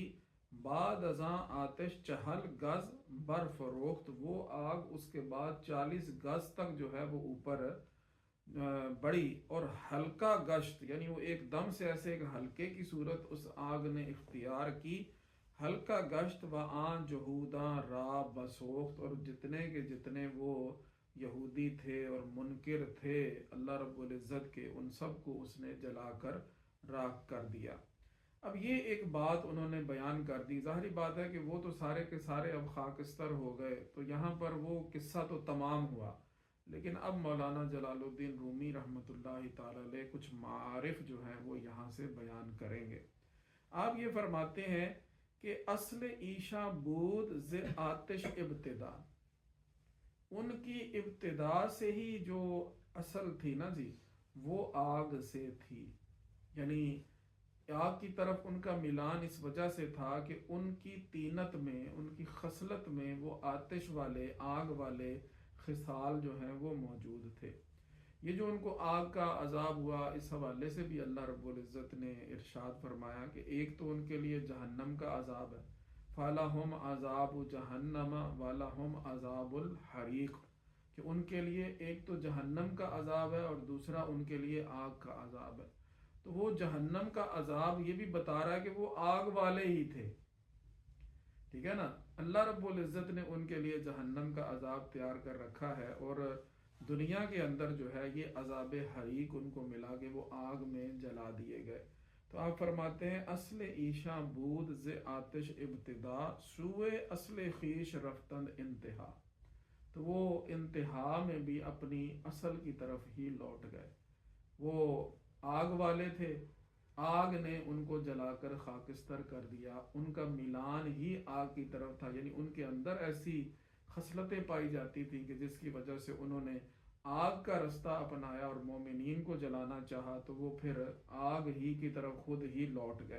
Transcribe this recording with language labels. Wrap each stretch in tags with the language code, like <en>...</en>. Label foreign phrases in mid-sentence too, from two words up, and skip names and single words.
<ur>بعد ازاں</ur> <fa>آتش 40 گز برفروخت،</fa> <ur>وہ آگ اس کے بعد 40 گز تک جو ہے وہ اوپر بڑی، اور ہلکا گشت، یعنی وہ ایک دم سے ایسے ایک ہلکے کی صورت اس آگ نے اختیار کی۔</ur> <fa>ہلکا گشت و آن جہوداں را بسوخت،</fa> <ur>اور جتنے کے جتنے وہ یہودی تھے اور منکر تھے اللہ رب العزت کے، ان سب کو اس نے جلا کر راکھ کر دیا۔ اب یہ ایک بات انہوں نے بیان کر دی، ظاہری بات ہے کہ وہ تو سارے کے سارے اب خاکستر ہو گئے، تو یہاں پر وہ قصہ تو تمام ہوا، لیکن اب مولانا جلال الدین رومی رحمۃ اللہ تعالی علیہ کچھ معارف جو ہیں وہ یہاں سے بیان کریں گے۔ آپ یہ فرماتے ہیں کہ</ur> <fa>اصل عیشا بود ز آتش ابتدا،</fa> <ur>ان کی ابتدا سے ہی جو اصل تھی نا جی وہ آگ سے تھی، یعنی آگ کی طرف ان کا میلان اس وجہ سے تھا کہ ان کی طینت میں، ان کی خصلت میں وہ آتش والے، آگ والے خصال جو ہیں وہ موجود تھے۔ یہ جو ان کو آگ کا عذاب ہوا، اس حوالے سے بھی اللہ رب العزت نے ارشاد فرمایا کہ ایک تو ان کے لیے جہنم کا عذاب ہے،</ur> <ar>فَلَهُمْ عَذَابُ جَهَنَّمَ وَلَهُمْ عَذَابُ الْحَرِيقِ،</ar> <ur>کہ ان کے لیے ایک تو جہنم کا عذاب ہے اور دوسرا ان کے لیے آگ کا عذاب ہے۔ تو وہ جہنم کا عذاب یہ بھی بتا رہا ہے کہ وہ آگ والے ہی تھے، ٹھیک ہے نا۔ اللہ رب العزت نے ان کے لیے جہنم کا عذاب تیار کر رکھا ہے، اور دنیا کے اندر جو ہے یہ عذاب حریق ان کو ملا کہ وہ آگ میں جلا دیے گئے۔ تو آپ فرماتے ہیں</ur> <fa>اصل عیشا بود ز آتش ابتدا، سوئے اصل خیش رفتند انتہا،</fa> <ur>تو وہ انتہا میں بھی اپنی اصل کی طرف ہی لوٹ گئے۔ وہ آگ والے تھے، آگ نے ان کو جلا کر خاکستر کر دیا، ان کا میلان ہی آگ کی طرف تھا، یعنی ان کے اندر ایسی خصلتیں پائی جاتی تھیں کہ جس کی وجہ سے انہوں نے آگ کا رستہ اپنایا اور مومنین کو جلانا چاہا، تو وہ پھر آگ ہی کی طرف خود ہی لوٹ گئے۔</ur>